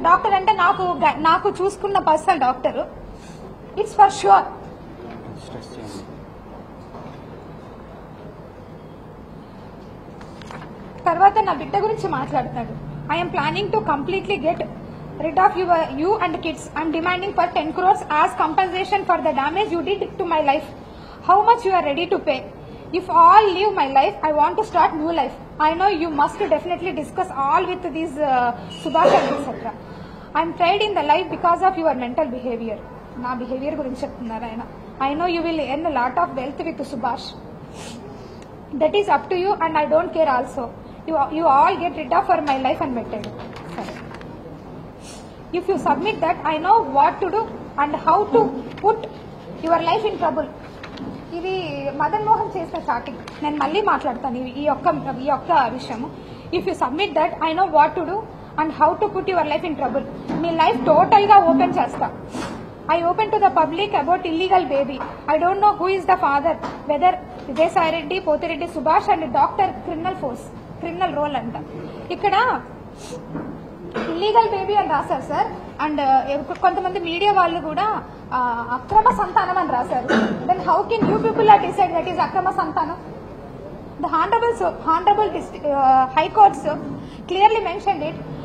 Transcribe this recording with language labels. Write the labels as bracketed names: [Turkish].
[Telugu] Doctor అంటే నాకు చూసుకున్న personal doctor. [English] It's for sure. [Telugu] తర్వాత నా బిడ్డ గురించి మాట్లాడతాడు. [English] I'm planning to completely get rid of you and kids. I'm demanding for 10 crores as compensation for the damage you did to my life. How much you are ready to pay? If all leave my life, I want to start new life. I know you must definitely discuss all with these Subhash and etc. I'm tried in the life because of your mental behavior. [Telugu] Na behavior gurinchi cheptunnaru ayana. [English] I know you will earn a lot of wealth with Subhash. That is up to you and I don't care also. You all get rid of for my life and method. If you submit that, I know what to do and how to put your life in trouble. [Telugu] ఇది మదన్ మోహన్ చేసిన chatting. నేను మళ్ళీ మాట్లాడతాను ఈ యొక్క విషయము. [English] If you submit that, I know what to do and how to put your life in trouble. [Telugu] మీ life total గా open చేస్తా. [English] I open to the public about illegal baby. I don't know who is the father, whether Vijay Reddy, Pothireddy Subhash and doctor criminal role anta. [Telugu] Ikkada illegal baby అని రాశారు sir. And కొంతమంది media వాళ్ళు కూడా అక్రమ సంతానం అని రాశారు. [English] then how can you people are decide that is [Telugu] అక్రమ సంతానం? [English] The honourable high courts clearly mentioned it.